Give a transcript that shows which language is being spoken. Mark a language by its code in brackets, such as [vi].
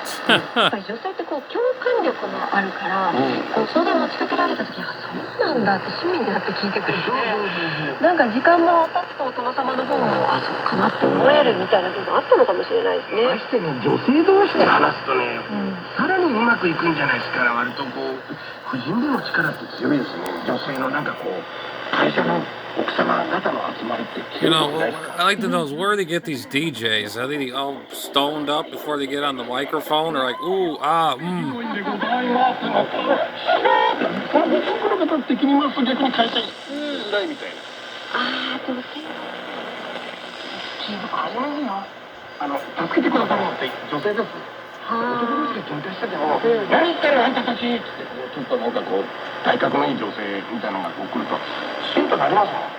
[ja] やっぱり女性ってこう共感力もあるから、こう相談持ちかけられた時にそうなんだって市民だって聞いてくれて、なんか時間も経つとお殿様の方もそうかなって思えるみたいな部分あったのかもしれないですね。ましてね、女性同士で話すとね、さらにうまくいくんじゃないですか。割とこう婦人部の力って強いですね。女性のなんかこう会社の奥様方の集まりって。 [en] You know, I like to know is where they get these DJs. Are they all stoned up before they get on the microphone, or like, ooh, ah, mm? [ja] 的にますと逆に変えたいないみたいな。ああ、でもありますよ。助けてくださるのって女性です。男同士で喧嘩してても、何言ってるあんたたちって、ちょっとなんかこう体格のいい女性みたいなのがこう来るとシュンとなりますもん。